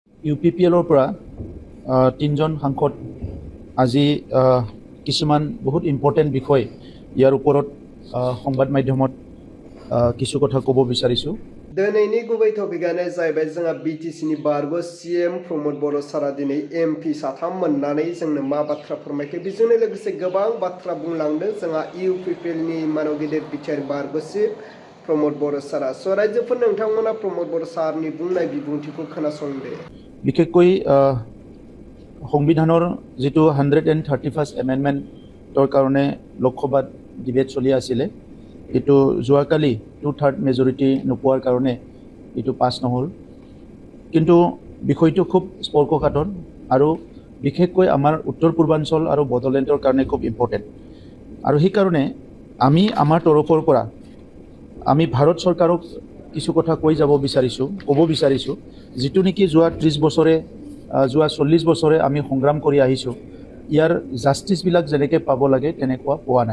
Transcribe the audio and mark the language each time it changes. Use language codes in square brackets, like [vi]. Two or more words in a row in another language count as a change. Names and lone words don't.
[as] UPPLৰ পৰা তিনিজন সাংসদ আজি কিছুমান বহুত ইম্পৰ্টেণ্ট বিষয় ইয়াৰ ওপৰত সংবাদ মাধ্যমত কিছু কথা ক'ব বিচাৰিছোঁ। [brx] दिनैनि गुबै टपिकआनो जाहैबाय जोंहा BTC नि बारग' CM प्रमद बर' सारा दिनै MP साथाम मोननानै जोंनो मा बाथ्रा फोरमायखो बेजोंनो लोगोसे गोबां बाथ्रा बुंलांदों जोंहा UPPL नि मानव गेदेर बिटिआर बारग' चिफ प्रमद बर' सारा रायजोफोर नोंथांमोना प्रमद बर' सारनि बुंनाय बिबुंथिखौ खोनासंदो। [as] বিশেষকৈ সংবিধানৰ যেটো 131st এমেণ্ডমেণ্টৰ কাৰণে লোকসভাত ডিবেট চলি আছিলে এটো যোৱাকালি 2/3 মেজৰিটি নোপোৱাৰ কাৰণে এটো পাছ নহল। কিন্তু বিষয়টো খুব স্পৰ্শকাতৰ আৰু বিশেষকৈ আমাৰ উত্তৰ পূৰ্বাঞ্চল আৰু বড়োলেণ্ডৰ কাৰণে খুব ইম্পৰ্টেণ্ট আৰু সেই কাৰণে আমি আমাৰ তৰফৰ পৰা আমি ভাৰত চৰকাৰক কিছু কথা কৈ যাব বিচাৰিছোঁ ক'ব বিচাৰিছোঁ যেটো নেকি যোৱা 30 বছৰে যোৱা 40 বছৰে আমি সংগ্ৰাম কৰি আহিছোঁ ইয়াৰ জাস্টিস বিলাক যেনেকৈ পাব লাগে তেনেকুৱা পোৱা নাই।